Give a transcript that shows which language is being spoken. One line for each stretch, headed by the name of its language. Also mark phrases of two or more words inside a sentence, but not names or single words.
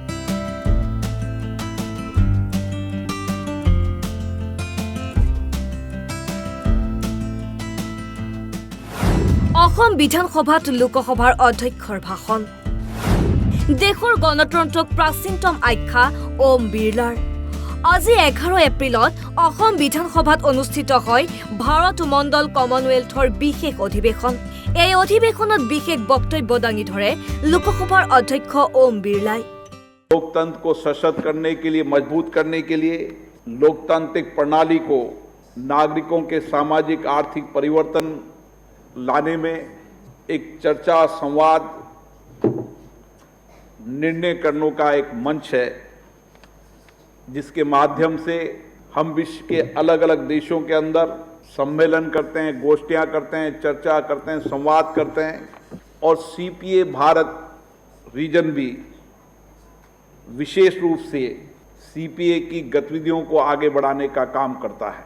Assamese: অসম বিধানসভাত লোকসভাৰ অধ্যক্ষৰ ভাষণ দেশৰ গণতন্ত্ৰক প্ৰাচীনতম আখ্যা ওম বিৰলাৰ আজি 11 এপ্ৰিলত অসম বিধানসভাত অনুষ্ঠিত হয় ভাৰত মণ্ডল কমনৱেলথৰ বিশেষ অধিৱেশন এই অধিৱেশনত বিশেষ বক্তব্য দাঙি ধৰে লোকসভাৰ অধ্যক্ষ ওম বিৰলাই
Hindi: लोकतंत्र को सशक्त करने के लिए मजबूत करने के लिए लोकतांत्रिक प्रणाली को नागरिकों के सामाजिक आर्थिक परिवर्तन लाने में एक चर्चा संवाद निर्णय करने का एक मंच है जिसके माध्यम से हम विश्व के अलग अलग देशों के अंदर सम्मेलन करते हैं, गोष्ठियां करते हैं, चर्चा करते हैं, संवाद करते हैं और सीपीए भारत रीजन भी विशेष रूप से सीपीए की गतिविधियों को आगे बढ़ाने का काम करता है।